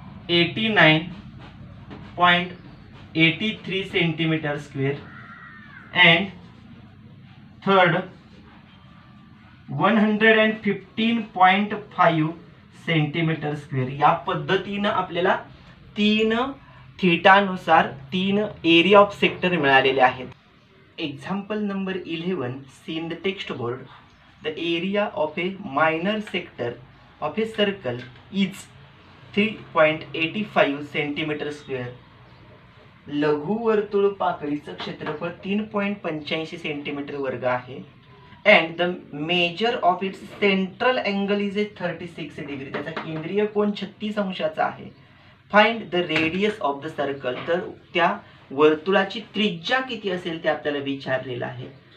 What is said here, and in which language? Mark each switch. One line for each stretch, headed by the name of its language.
Marathi: 89.83 centimetre square,
English: and third
Marathi: 115.5 centimetre square. या पद्धतीने आपल्याला 3 थीटानुसार 3 एरिया ऑफ सेक्टर मिळालेले आहेत.
English: Example number 11 C in the text board. The area of a minor sector of a circle is 3.85 centimetre square.
Marathi: लघु वर्तुळ पाकळीचं क्षेत्रफळ 3.85 centimetre वर्ग आहे.
English: And the measure of its central angle is a 36 degree.
Marathi: त्याचा केंद्रीय कोन 36 अंशाचा आहे.
English: Find the radius of the circle.
Marathi: तर त्या वर्तुळाची त्रिज्या किती असेल ते आपल्याला विचारलेलं आहे.